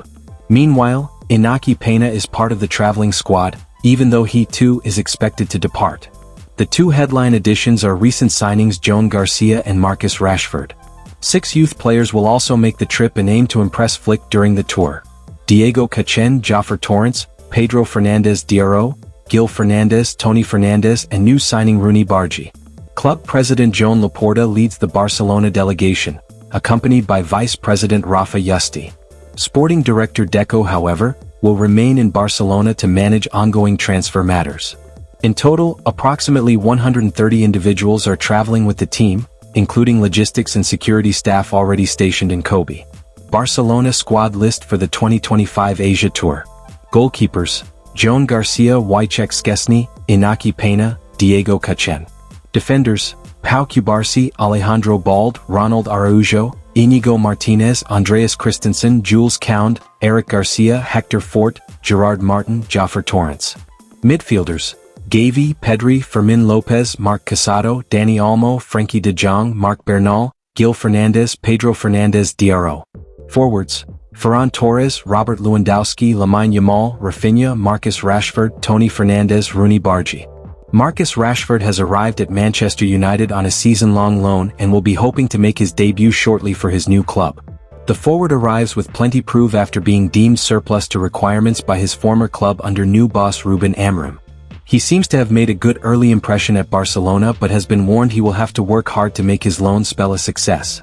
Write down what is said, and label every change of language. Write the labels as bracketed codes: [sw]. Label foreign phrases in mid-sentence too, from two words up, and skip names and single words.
[en] Meanwhile, Iñaki Peña is part of the traveling squad, even though he too is expected to depart. The 2 headline additions are recent signings Joan Garcia and Marcus Rashford. 6 youth players will also make the trip and aim to impress Flick during the tour. Diego Cachén, Jofre Torrents, Pedro Fernandez Diarra, Gil Fernandez, Toni Fernandez, and new signing Rashford Bardghji. Club President Joan Laporta leads the Barcelona delegation, accompanied by Vice President Rafa Yuste. Sporting Director Deco, however, will remain in Barcelona to manage ongoing transfer matters. In total, approximately 130 individuals are traveling with the team, including logistics and security staff already stationed in Kobe. Barcelona squad list for the 2025 Asia Tour. Goalkeepers: Joan Garcia, Wojciech Szczesny, Iñaki Peña, Diego Cachén. Defenders: Pau Cubarsí, Alejandro Balde, Ronald Araujo, Íñigo Martínez, Andreas Christensen, Jules Kounde, Eric Garcia, Hector Fort, Gerard Martin, Jofre Torrents. Midfielders: Gavi, Pedri, Fermin Lopez, Marc Casado, Dani Olmo, Frenkie de Jong, Marc Bernal, Gil Fernandez, Pedro Fernandez Diarra. Forwards: Ferran Torres, Robert Lewandowski, Lamine Yamal, Rafinha, Marcus Rashford, Toni Fernandez, Rashford Bardghji. Marcus Rashford has arrived at Manchester United on a season-long loan and will be hoping to make his debut shortly for his new club. The forward arrives with plenty prove after being deemed surplus to requirements by his former club under new boss Ruben Amorim. He seems to have made a good early impression at Barcelona but has been warned he will have to work hard to make his loan spell a success.